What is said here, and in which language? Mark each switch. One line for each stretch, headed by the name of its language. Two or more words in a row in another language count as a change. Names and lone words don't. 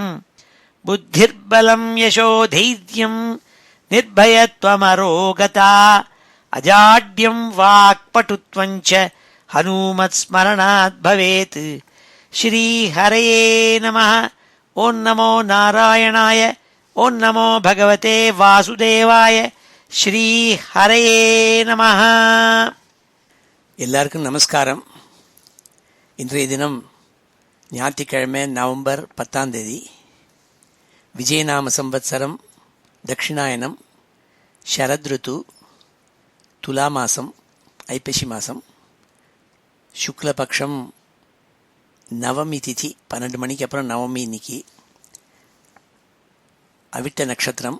Sanskrit: बुद्धिर्बलं यशोधैर्यं निर्भयत्वमरोगता अजाड्यं वाक्पटुत्वं च हनूमत्स्मरणात् भवेत्। श्रीहरये नमः। ओं नमो नारायणाय। ओं नमो भगवते वासुदेवाय. श्रीहरये नमः.
Tamil: எல்லாருக்கும் நமஸ்காரம். இன்றைய தினம் ஞாயிற்றுக்கிழமை நவம்பர் 10 விஜயநாம சம்பத்சரம் தட்சிணாயனம் ஷரத்ருத்து துலா மாசம் ஐப்பசி மாசம் சுக்லபக்ஷம் நவமி திதி 12 மணிக்கு அப்புறம் நவமி இன்னைக்கு அவிட்ட நட்சத்திரம்.